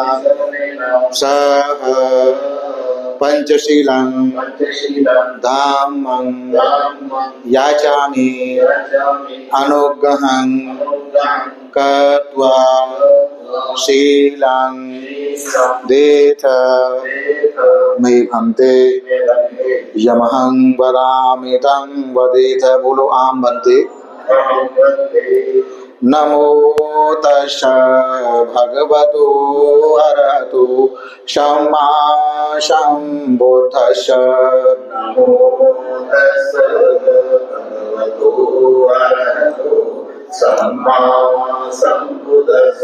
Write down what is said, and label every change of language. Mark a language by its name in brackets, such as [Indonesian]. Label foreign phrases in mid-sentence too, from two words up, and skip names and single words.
[Pali] सह पंचशीलं धामं याचामि अनुग्रहं कृत्वा शीलं देथ मे भन्ते यमहं वदामि तं वदेथ। [Hindi] बोलो आम भन्ते। [Pali] नमो तस्स भगवतो अरहतो सम्मा सम्बुद्धस्स। नमो तस्स भगवतो अरहतो सम्मा सम्बुद्धस्स।